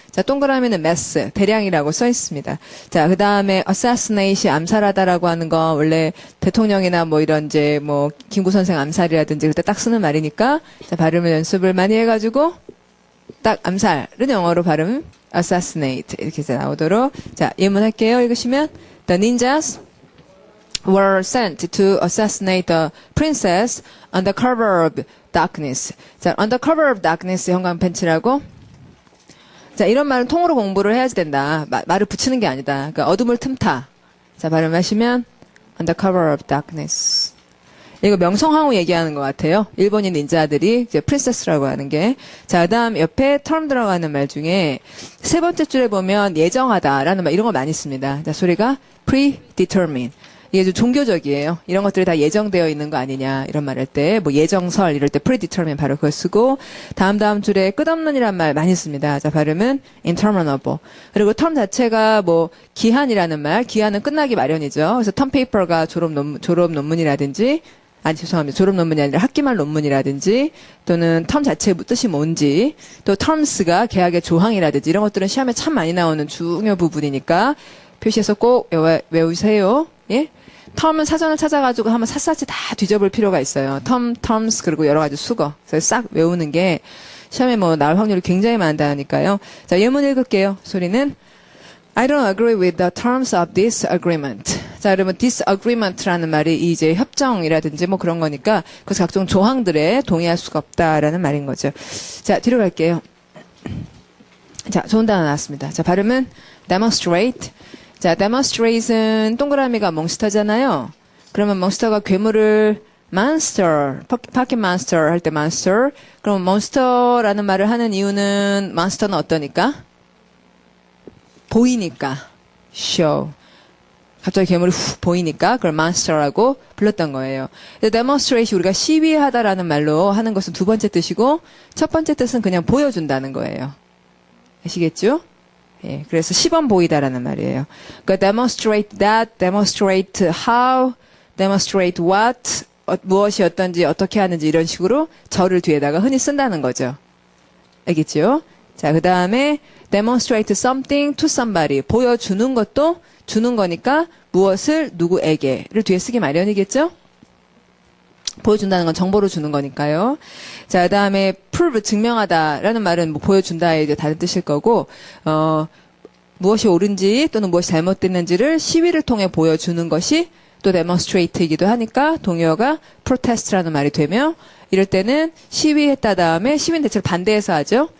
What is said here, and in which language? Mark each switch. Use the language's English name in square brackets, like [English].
[Korean] 자, 동그라미는 mass, 대량이라고 써 있습니다. 자, 그 다음에 assassinate, 암살하다라고 하는 건 원래 대통령이나 뭐 이런 이제 김구 선생 암살이라든지 그때 딱 쓰는 말이니까, 자, 발음을 연습을 많이 해가지고, 딱 암살은 영어로 발음, assassinate, 이렇게 해서 나오도록. 자, 예문할게요. 읽으시면, [English] the ninjas were sent to assassinate the princess under cover of darkness. [Korean] 자, [English] under cover of darkness [Korean] 형광펜치라고. 자, 이런 말은 통으로 공부를 해야지 된다. 말을 붙이는 게 아니다. 그러니까 어둠을 틈타. 자, 발음하시면 [English] under cover of darkness. [Korean] 이거 명성황후 얘기하는 것 같아요. 일본인 닌자들이 이제 프린세스라고 하는 게. 자, 그다음 옆에 term 들어가는 말 중에 세 번째 줄에 보면 예정하다라는 말 이런 거 많이 씁니다. 자, 소리가 predetermined. 이게 좀 종교적이에요. 이런 것들이 다 예정되어 있는 거 아니냐 이런 말 할 때 예정설 이럴 때 predetermined 바로 그걸 쓰고 다음 줄에 끝없는이란 말 많이 씁니다. 자, 발음은 interminable. 그리고 term 자체가 기한이라는 말, 기한은 끝나기 마련이죠. 그래서 term paper가 졸업 논문이라든지 죄송합니다. 졸업 논문이 아니라 학기말 논문이라든지 또는 term 자체의 뜻이 뭔지 또 terms가 계약의 조항이라든지 이런 것들은 시험에 참 많이 나오는 중요 부분이니까 표시해서 꼭 외우세요. 예? term은 사전을 찾아가지고 한번 샅샅이 다 뒤져볼 필요가 있어요. terms, 그리고 여러 가지 수거. 그래서 싹 외우는 게 시험에 나올 확률이 굉장히 많다니까요. 자, 예문 읽을게요. 소리는 [English] I don't agree with the terms of this agreement. [Korean] 자, 여러분, disagreement라는 말이 이제 협정이라든지 그런 거니까 그래서 각종 조항들에 동의할 수가 없다라는 말인 거죠. 자, 뒤로 갈게요. 자, 좋은 단어 나왔습니다. 자, 발음은 demonstrate. 자, demonstrate은 동그라미가 몬스터잖아요. 그러면 몬스터가 괴물을 monster, pocket monster 할 때 monster. 그럼 monster라는 말을 하는 이유는 monster는 어떠니까? 보이니까. show. 갑자기 괴물이 훅 보이니까 그걸 monster라고 불렀던 거예요. demonstrate 우리가 시위하다라는 말로 하는 것은 두 번째 뜻이고 첫 번째 뜻은 그냥 보여준다는 거예요. 아시겠죠? 예, 그래서 시범 보이다라는 말이에요. 그러니까 [English] demonstrate that, demonstrate how, demonstrate what, [Korean] 무엇이 어떤지 어떻게 하는지 이런 식으로 절을 뒤에다가 흔히 쓴다는 거죠. 알겠죠? 자, 그 다음에 [English] demonstrate something to somebody. [Korean] 보여주는 것도 주는 거니까 무엇을 누구에게를 뒤에 쓰기 마련이겠죠? 보여준다는 건 정보로 주는 거니까요. 자, 그 다음에 prove, 증명하다라는 말은 보여준다의 이제 다른 뜻일 거고, 무엇이 옳은지 또는 무엇이 잘못됐는지를 시위를 통해 보여주는 것이 또 demonstrate이기도 하니까 동의어가 protest라는 말이 되며, 이럴 때는 시위했다 다음에 시위는 대체로 반대해서 하죠.